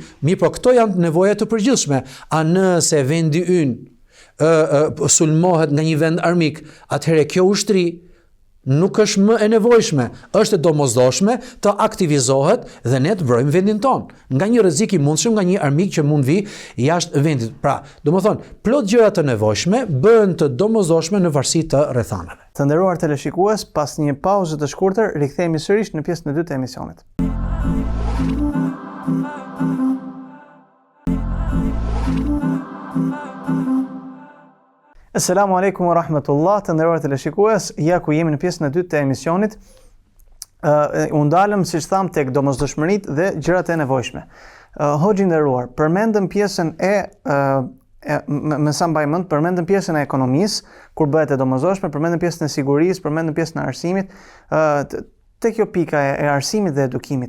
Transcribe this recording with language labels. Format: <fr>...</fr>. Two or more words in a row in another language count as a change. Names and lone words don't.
<sq>Mirë, po këto janë nevoja të përgjithshme. A nëse vendi ynë sulmohet nga një vend armik, atëherë kjo ushtri nuk është më e nevojshme, është e domosdoshme të aktivizohet dhe ne të mbrojmë vendin tonë nga një rrezik i mundshëm nga një armik që mund vi jashtë vendit. Pra, domethënë, plot gjëra të nevojshme bëhen të domosdoshme në varësi të rrethanave. Të nderuar teleshikues, pas një pauze të shkurtër, rikthehemi sërish në pjesën e dytë të emisionit.</sq> <ar>السلام عليكم ورحمة الله,</ar> <sq>të nderuar teleshikues, ja ku jemi në pjesën e dytë të emisionit. U ndalëm, siç tham, tek domosdoshmëritë dhe gjërat e nevojshme. Hoxhi nderuar, përmendëm pjesën me sa mbaj mend, përmendëm pjesën e ekonomisë, kur bëhet e domosdoshme, përmendëm pjesën e sigurisë, përmendëm pjesën e arsimit, tek kjo pika e arsimit dhe edukimit.</sq>